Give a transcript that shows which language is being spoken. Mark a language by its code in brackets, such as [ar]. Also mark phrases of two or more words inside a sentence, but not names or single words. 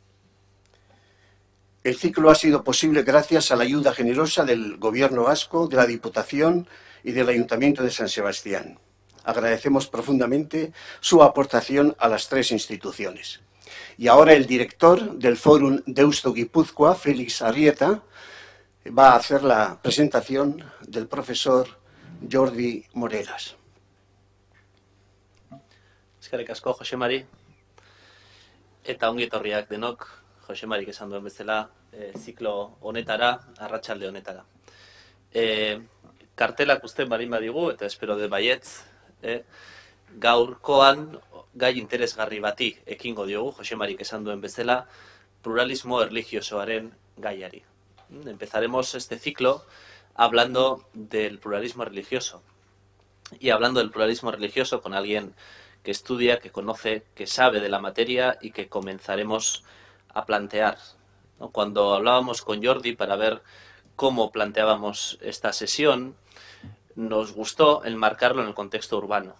[es] El ciclo ha sido posible gracias a la ayuda generosa del Gobierno vasco, de la Diputación y del Ayuntamiento de San Sebastián. Agradecemos profundamente su aportación a las 3 instituciones. Y ahora el director del Forum Deusto Gipuzkoa, Félix Arrieta, va a hacer la presentación del profesor Jordi Moreras. [eu] Eskerrik asko, Jose Mari. Eta ongi etorriak denok, Jose Marik esan duen bezala, ziklo honetara, arratsalde honetara. Kartelak uzten balin badigu, eta espero de baietz, gaurkoan gai interesgarri bati ekingo diogu, Jose Marik esan duen bezala, pluralismo erlijiosoaren gaiari. [es] Empezaremos este ciclo hablando del pluralismo religioso. Y hablando del pluralismo religioso con alguien que estudia, que conoce, que sabe de la materia y que comenzaremos a plantear, ¿no? Cuando hablábamos con Jordi para ver cómo planteábamos esta sesión, nos gustó enmarcarlo en el contexto urbano.